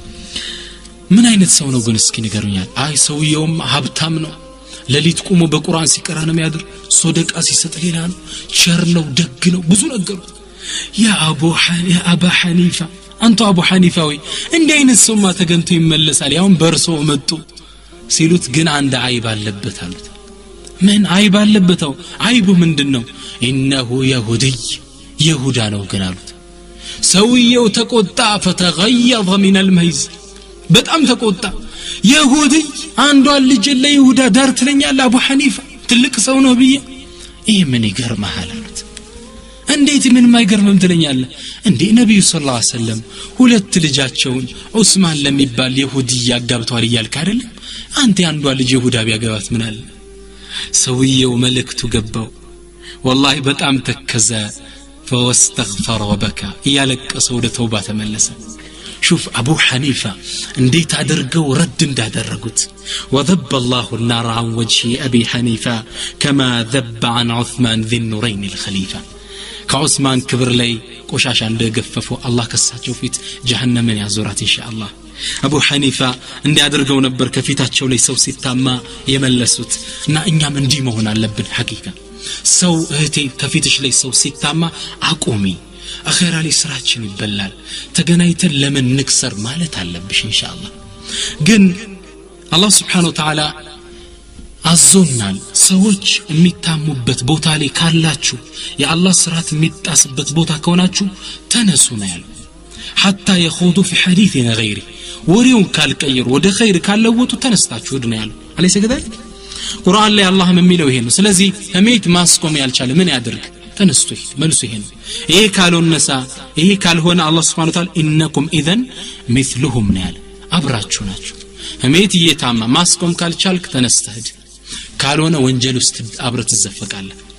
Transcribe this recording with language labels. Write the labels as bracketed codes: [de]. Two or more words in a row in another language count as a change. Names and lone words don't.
[am] ምን አይነት ሰው ነው ግን እስኪ ንገሩኛል አይ ሰውየውም ሀብታም ነው ለሊት ቆሞ በቁርአን ሲቀራ ነው የሚያድር ሶደቃ ሲሰጥ ሌላ ነው ቸር ነው ደግ ነው ብዙ ነገር ያ አቡ ሐኒፋ አንተ አቡ ሐኒፋ ወይ እንዲህ አይነት ሰውማ ተገንቶ ይመለሳል ያውን በርሶ መጡ ሲሉት ግን አንድ አይብ አለበት አሉት ምን አይብ አለበተው አይቡ ምንድነው ኢነሁ ይሁዳ ነው ግን አሉት ሰውየው ተቆጣ [ar] فتغيظ من الميز [am] በጣም ተቆጣ ይሁዲ አንዷ ልጅ ለይሁዳ ዳር ትለኛል አቡ ሐኒፋ ትልቅ ሰው ነው ብዬ ይሄ ምን ይገርማል አሉት እንዴት ምን ማይገርምም ትለኛል እንዴ ነብዩ [ar] صلى الله عليه وسلم [am] ሁለት ልጃቸውን ዑስማን ለሚባል ይሁዲ ያጋብተዋል ይያልክ አይደል አንተ አንዷ ልጅ ይሁዳ ቢያገባት ምን አለ ሰውየው መልእክቱ ገባው والله በጣም ተከዘ [ar] فاستغفر وبكى [am] ያለቀሰ ወደ ተውባ ተመለሰ [ar] شوف ابو حنيفه [am] እንዴት አድርገው ረድ እንዳደረጉት [ar] وذب الله النار عن وجه ابي حنيفه كما ذب عن عثمان ذي النورين الخليفه [am] ከዑስማን ክብር ላይ ቆሻሻ እንደገፈፉ አላህ ከሳቸው ፊት ጀሃነምን ያዞራት ኢንሻአላህ አቡ ሐኒፋ እንዲያደርገው ነበር ከፊታቸው ላይ ሰው ሲታማ የመለሱት እና እኛም እንዲህ መሆን አለብን ሐቂቃ ሰው እህቴ ከፊትሽ ላይ ሰው ሲታማ አቆሚ አኺራ ላይ ስራችን ይበላል ተገናይተን ለምን ንክሰር ማለት አለብሽ ኢንሻአላህ ግን አላህ [ar] سبحانه وتعالى [am] አዞናል ሰዎች የሚታሙበት ቦታ ላይ ካላችሁ የአላህ ስርዓት የሚጣስበት ቦታ ከሆናችሁ ተነሱ ነው ያለው [ar] حتى يخوضوا في حديث غيره [am] ወሬውን ካልቀየሩ ወደ ኸይር ካለወጡ ተነስታችሁ ሄዱ ነው ያለው [ar] أليس كذلك [am] ቁርአን ላይ አላህ የሚለው ይሄ ነው ስለዚህ ህሜት ማስቆም ያልቻለ ምን ያድርግ ተነስቶ መልሱ ይሄ ነው ይሄ ካልሆነሳ ይሄ ካልሆነ አላህ [ar] سبحانه وتعالى إنكم إذا مثلهم [am] ነው ያለው አብራችሁ ናችሁ ህሜት እየታማ ማስቆም ካልቻልክ ተነስተህ ካልሆነ ወንጀል ውስጥ አብረት ተዘፈቃለህ